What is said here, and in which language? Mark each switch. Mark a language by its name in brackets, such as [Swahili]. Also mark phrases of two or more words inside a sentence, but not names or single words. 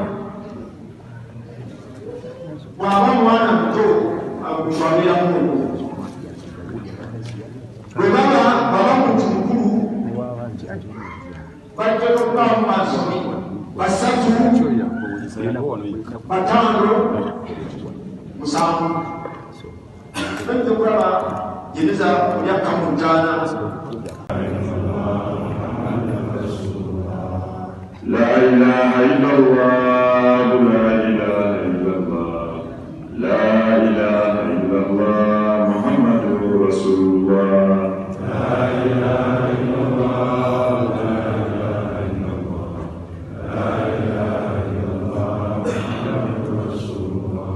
[Ganda] bw'aba mwana muto agutwalira Mungu bwe baba muntu mukulu bajja okuba mu maaso basatu batano musanvu bajja kulaba gereza myaka mutaana. [Arabic] لا إله إلا الله، لا إله إلا الله، لا إله إلا الله، محمد رسول الله. لا إله إلا الله، لا إله إلا الله، لا إله إلا الله، محمد رسول الله.